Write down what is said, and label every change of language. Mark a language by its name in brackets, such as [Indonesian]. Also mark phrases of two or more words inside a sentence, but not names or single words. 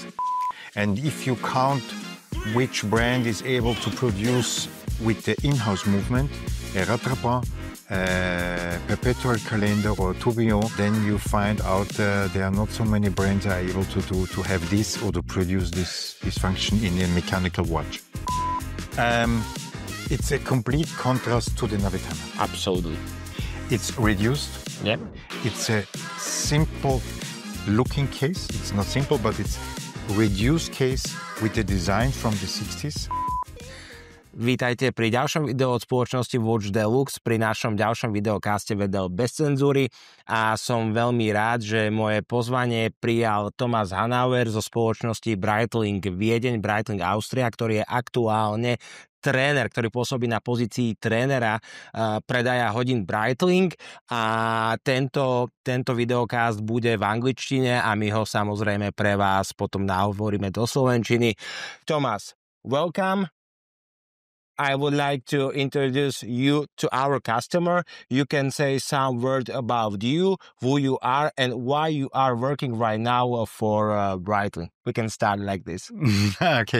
[English] And if you count which brand is able to produce with the in-house movement, a rattrapant, perpetual calendar or tourbillon, then you find out there are not so many brands are able to have this or to produce this function in a mechanical watch. It's a complete contrast to the Navitana. Absolutely. It's reduced. Yep. It's a simple looking case. It's not simple, but it's reduced case with the design from the 60s. [Slovak] Vítajte pri ďalšom videu od spoločnosti Watch Deluxe, pri našom ďalšom videocaste WDL BEZ CENZURY a som veľmi rád, že moje pozvanie prijal Thomas Hanauer zo spoločnosti Breitling Viedeň, Breitling Austria, ktorý je aktuálne tréner, ktorý pôsobí na pozícii trénera predaja hodín Breitling a tento videokast bude v angličtine a my ho samozrejme pre vás potom nahovoríme do slovenčiny. [English] Thomas, welcome. I would like to introduce you to our customer. You can say some words about you, who you are, and why you are working right now for Breitling. We can start like this. Okay.